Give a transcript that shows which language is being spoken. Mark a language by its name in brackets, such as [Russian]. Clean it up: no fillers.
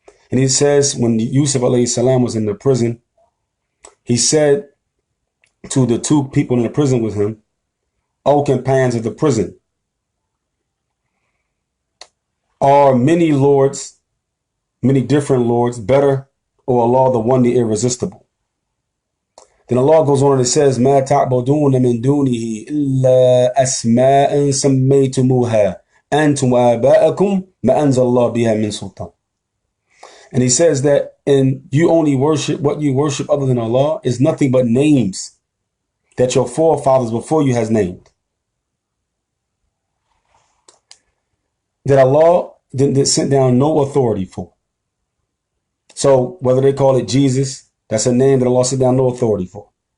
[English] And he says, when Yusuf alayhi salam was in the prison, he said to the two people in the prison with him, O companions of the prison, are many lords, many different lords, better, or Allah the one, the irresistible? Then Allah goes on and it says, [Arabic] مَا تَعْبُدُونَ مِن دُونِهِ إِلَّا أَسْمَاءً سَمَّيْتُمُوهَا أَنْتُمْ وَآبَاءَكُمْ مَا أَنزَلَ اللَّهُ بِهَا مِن سُلْطَانٍ. [English] And he says that, and you only worship, what you worship other than Allah is nothing but names that your forefathers before you has named. That Allah didn't send down no authority for. So whether they call it Jesus, that's a name that Allah sent down no authority for.